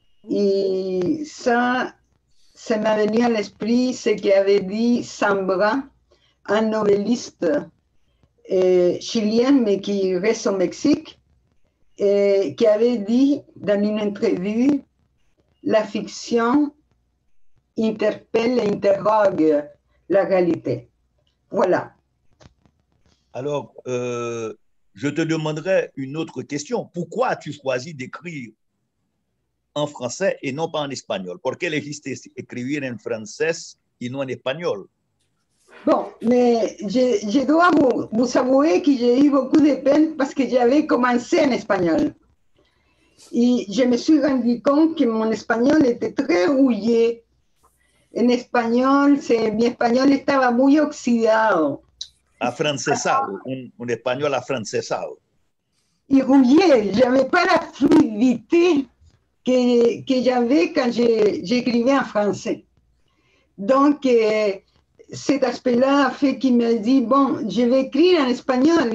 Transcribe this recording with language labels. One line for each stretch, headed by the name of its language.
French: Et ça m'a venu à l'esprit ce qu'avait dit Zambra, un novelliste chilien, mais qui reste au Mexique, qui avait dit dans une entrevue, la fiction interpelle et interroge la réalité. Voilà. Alors, je te demanderai une autre question. Pourquoi as-tu choisi d'écrire en français et non pas en espagnol?
Spanish: ¿Por qué elegiste escribir en francés y no en espagnol?
French: Bon, mais je dois vous avouer que j'ai eu beaucoup de peine parce que j'avais commencé en espagnol. Et je me suis rendu compte que mon espagnol était très rouillé. En espagnol,
Spanish: mi español estaba muy oxidado. Afrancesado, un espagnol afrancesado. Y
French: rouillé, j'avais pas la fluidité que j'avais quand j'écrivais en français. Donc, cet aspect-là a fait qu'il m'a dit, bon, je vais écrire en espagnol.